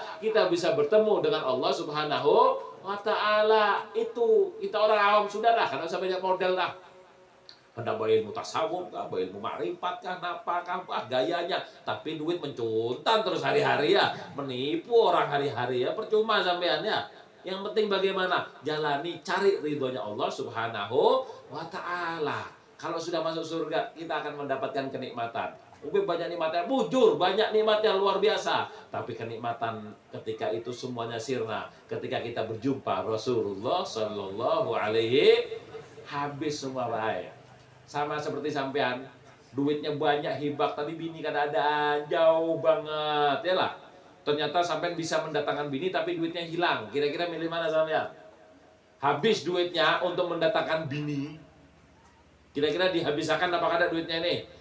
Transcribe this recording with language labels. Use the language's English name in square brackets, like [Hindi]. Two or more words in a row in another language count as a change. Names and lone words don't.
[Indonesian] Kita bisa bertemu dengan Allah [Arabic] سبحانه وتعالى. [Banjar] Itu kita orang awam sudah lah, karena usah banyak model lah. Hendak bawa ilmu tasawuf kah, bawa ilmu makrifat kah, napakah, gayanya. Tapi duit mencuntan terus hari-hari ya. [Indonesian] Menipu orang hari-hari ya, percuma sampean ya. Yang penting bagaimana? Jalani, cari ridhonya Allah [Arabic] سبحانه وتعالى. [Indonesian] Kalau sudah masuk surga, kita akan mendapatkan kenikmatan. [Banjar] Banyak nikmatnya, bujur, banyak nikmatnya luar biasa. [Indonesian] Tapi kenikmatan ketika itu semuanya sirna. Ketika kita berjumpa Rasulullah [Arabic] صلى الله عليه, [Indonesian] habis semua baik. Sama seperti sampean, [Banjar] duitnya banyak hibak tapi bini kada ada, jauh banget ya lah. [Indonesian] Ternyata sampean bisa mendatangkan bini tapi duitnya hilang. [Banjar] Kira-kira milih mana sampean? Habis duitnya untuk mendatangkan bini, kira-kira dihabiskan apa kada duitnya ini?